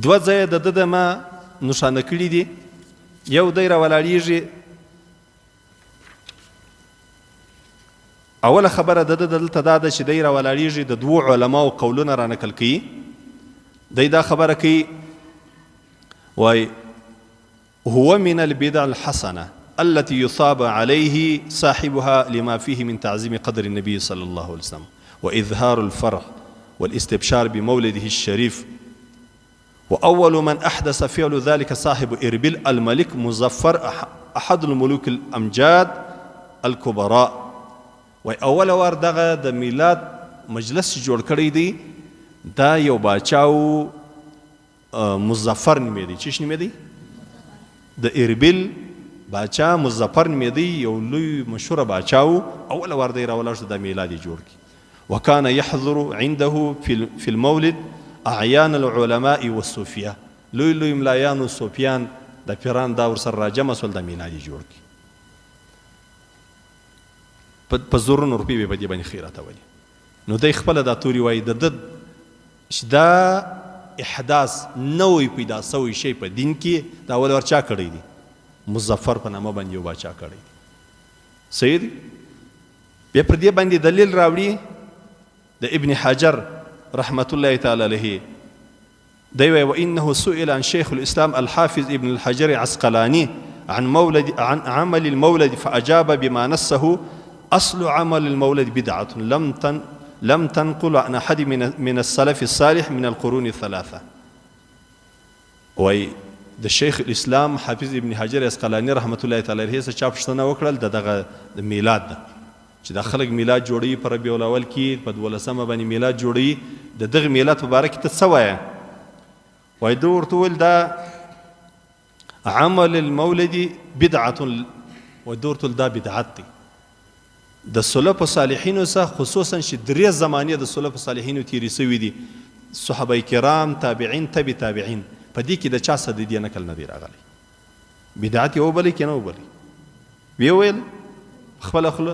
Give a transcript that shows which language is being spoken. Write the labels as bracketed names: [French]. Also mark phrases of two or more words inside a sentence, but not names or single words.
[Pashto] 2 ځایه د ده د ما نښانه کړي دي. یو دی راولاړېږي، اوله خبره د ده دلته دا ده چې دی راولاړېږي د 2 علماو قولونه رانقل کوي. دی دا خبره کوي، وای [Arabic] هو من البدع الحسنه التي يصاب عليه صاحبها لما فيه من تعظيم قدر النبي صلى الله عليه وسلم وإظهار الفرح والاستبشار بمولده الشريف. وأول من أحدث فعل ذلك صاحب إربيل الملك مظفر أحد الملوك الأمجاد الكبراء. [Pashto] وأول وار دغه د میلاد مجلس جوړ کړی دی، دا یو باچاو مظفر نومېدی. چیش نومېدی؟ د اربیل باچا مظفر نومېدی، یو لوی مشهوره باچاو. اول وار دی راولاړ شو د میلاد یې جوړ کړي. [Arabic] وكان يحضر عنده في المولد اعیان العلماء والصوفیه. [Pashto] لوی لوی ملایان او صوفیان د پیران دا ورسره راجمع سول د میلاد یې جوړ کړي. په زرونو روپۍ به په دې باندې خیرات اولي. نو دی خپله دا توري وایي د ده چې دا احداث نوی پیدا سوی شی په دین کې دا اول ور چا کړی دی؟ مظفر په نامه باندې یو باچا کړی دی. صحیح دی؟ بیا پر دې باندې دلیل راوړي د ابن حجر [Arabic] رحمت الله تعالی علیه. [Pashto] دی وایي [Arabic] وانه سئل عن شیخ الاسلام الحافظ ابن الحجر عسقلاني عن عمل المولد فاجاب بما نصه اصل عمل المولد بدعه لم تنقل عن احد من السلف الصالح من القرون الثلاثه. [Pashto] وای د شیخ الاسلام حافظ ابن حجر عسقلاني [Arabic] رحمت الله تعالی علیه [Pashto] څخه چا پوښتنه وکړل دغه د میلاد ده چې د خلک میلاد جوړوي په ربیع الاول کې په 12مه باندې میلاد جوړوي، د دغه میلاد په باره کې ته څه وایې؟ وایي ده ورته وویل دا [Arabic] عمل المولد بدعة. [Pashto] وایي ده ورته ویل دا بدعت دی. د سلف صالحینو څخه خصوصا چې 3 زمانې د سلف صالحینو تیرې سوي دي، صحابه کرام، تابعین، تبع تابعین، په دې کې د چا څه د دې نقل نه دی راغلی. بدعت یې وبلئ که نه وبلئ؟ ویې ویل خپله خوله.